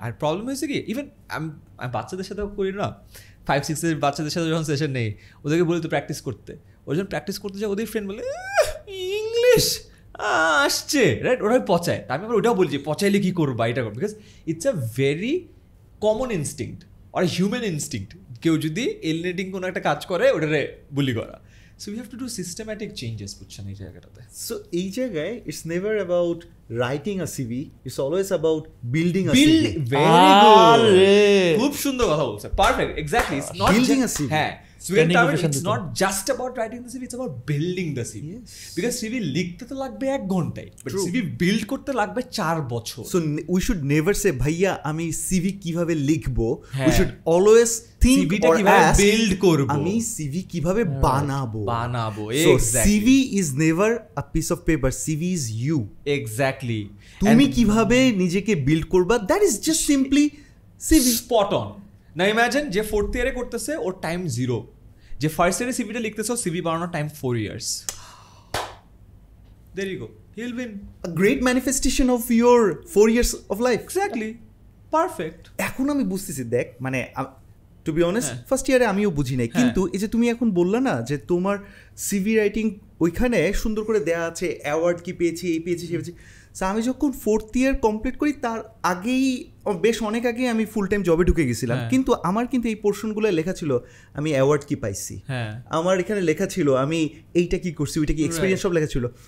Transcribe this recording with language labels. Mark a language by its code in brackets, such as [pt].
[bn] আর problem হয়েছে কি, even আমি বাচ্চাদের সাথেও করি না, 5-6 এর বাচ্চাদের সাথে যখন সেশন নেই, ওদেরকে বলি তো প্র্যাকটিস করতে। ওই যখন প্র্যাকটিস করতে যায় ওদের ফ্রেন্ড বলে ইংলিশ আসছে, রাইট, ওরাই পচায়। আমি আবার ওটাও বলি যে পচাইলে কী করবা, এটা করবো, [en] because it's a very common instinct [bn] আর human instinct. কেউ যদি এলিনেটিং কোনো একটা কাজ করে ওটারে বুলি করা। [en] So we have to do systematic changes, [bn] বুঝছেন এই জায়গাটাতে। [en] So [bn] এই জায়গায় [en] it's never about writing a CV, it's always about building a CV. Very good. [bn] খুব সুন্দর কথা বলছে, perfect, exactly. [en] It's not building a CV. হ্যাঁ, it's not just about writing the CV, it's about building the CV. Yes. [bn] Because CV লিখতে তো লাগবে 1 ঘন্টায়, but CV build করতে লাগবে 4 বছর। [en] So we should never say [bn] ভাইয়া আমি CV কিভাবে লিখবো, [en] we should always think or ask [bn] build করব, আমি CV কিভাবে বানাবো। [en] So CV is never a piece of paper, CV is you. Exactly. [bn] তুমি কিভাবে নিজেকে বিল্ড করবা, [en] that is just simply CV. Spot on. [bn] না ইমাজিন যে 4th ইয়ারে করতেছে ওর টাইম 0, যে ফার্স্ট ইয়ারে সিভিটা লিখতেছে সিভি বানানোর time 4 years. [en] There you go. He'll win. A great manifestation of your 4 years of life. Exactly. Perfect. [bn] এখন আমি বুঝতেছি, দেখ মানে [en] to be honest [bn] ফার্স্ট ইয়ারে আমিও বুঝি নাই, কিন্তু এই যে তুমি এখন বললা না যে তোমার সিভি রাইটিং ওইখানে সুন্দর করে দেয়া আছে, অ্যাওয়ার্ড কি পেয়েছি, এই পেয়েছি, সে পেয়েছি। সো আমি যখন 4th ইয়ার কমপ্লিট করি তার আগেই, বেশ অনেক আগেই আমি ফুল টাইম জবে ঢুকে গেছিলাম, কিন্তু আমার কিন্তু এই পোর্শনগুলো লেখা ছিল আমি অ্যাওয়ার্ড কি পাইছি, আমার এখানে লেখা ছিল আমি এইটা কি করছি, ওইটা কি এক্সপিরিয়েন্স, সব লেখা ছিল।